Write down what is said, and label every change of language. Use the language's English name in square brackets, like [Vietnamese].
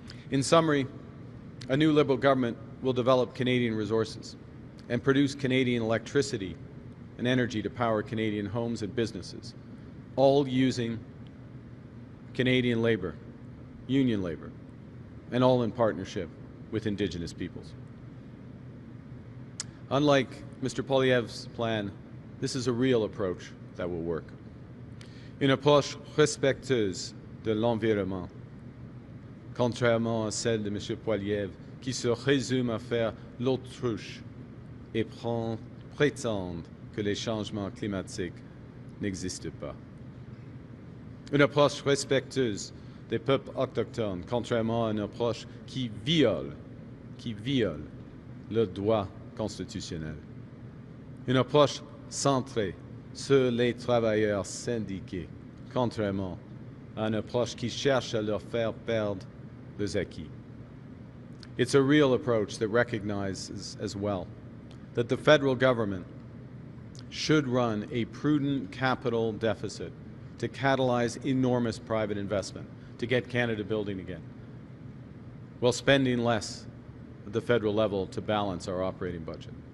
[English] In summary, a new Liberal government will develop Canadian resources and produce Canadian electricity and energy to power Canadian homes and businesses, all using Canadian labour, union labour, and all in partnership with Indigenous peoples. Unlike Mr. Poilievre's plan, this is a real approach that will work. [French] Une approche respectueuse de l'environnement, contrairement à celle de M. Poilievre, qui se résume à faire l'autruche et prétendre que les changements climatiques n'existent pas. Une approche respectueuse des peuples autochtones, contrairement à une approche qui viole le droit constitutionnel. Une approche centrée sur les travailleurs syndiqués, contrairement à une approche qui cherche à leur faire perdre leurs acquis. [English] It's a real approach that recognizes as well that the federal government should run a prudent capital deficit to catalyze enormous private investment to get Canada building again, while spending less at the federal level to balance our operating budget.